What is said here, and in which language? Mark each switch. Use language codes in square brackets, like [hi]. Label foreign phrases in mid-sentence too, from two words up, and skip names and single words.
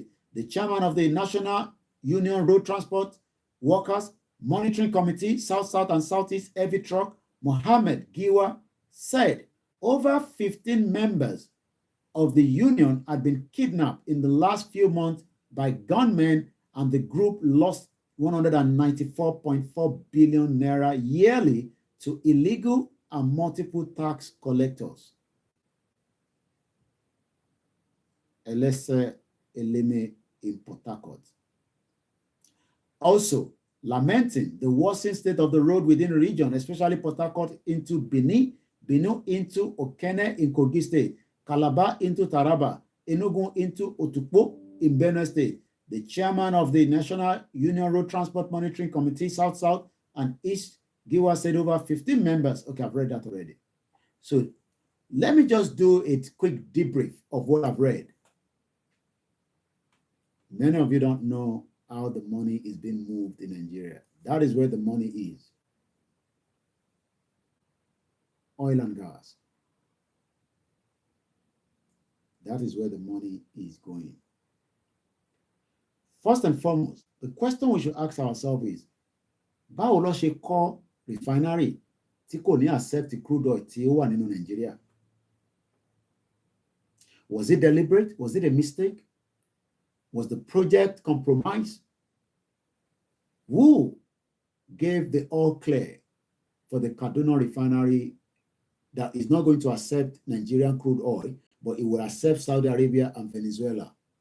[en] The chairman of the National Union Road Transport Workers Monitoring Committee, South, South, and Southeast Heavy Truck, Mohammed Giwa, said over 15 members of the union had been kidnapped in the last few months by gunmen, and the group lost 194.4 billion naira yearly to illegal and multiple tax collectors. Elese Eleme in Port Harcourt. Also, lamenting the worsening state of the road within the region, especially Port Harcourt into Benin, Benin into Okene in Kogi State, Calabar into Taraba, Enugu into Otukpo in Benue State. The chairman of the National Union Road Transport Monitoring Committee, South, South, and East, Giwa, said over 15 members. Okay, I've read that already. So let me just do a quick debrief of what I've read. Many of you don't know how the money is being moved in Nigeria. That is where the money is. Oil and gas. That is where the money is going. First and foremost, the question we should ask ourselves is, [yo] báwo ló ṣe kọ́ refinery tí kò ní [en] accept crude oil [yo] tí ó wà nínú Nigeria? [en] Was it deliberate? Was it a mistake? Was the project compromised? Who gave the all clear for the Kaduna refinery that is not going to accept Nigerian crude oil, but it will accept Saudi Arabia and Venezuela?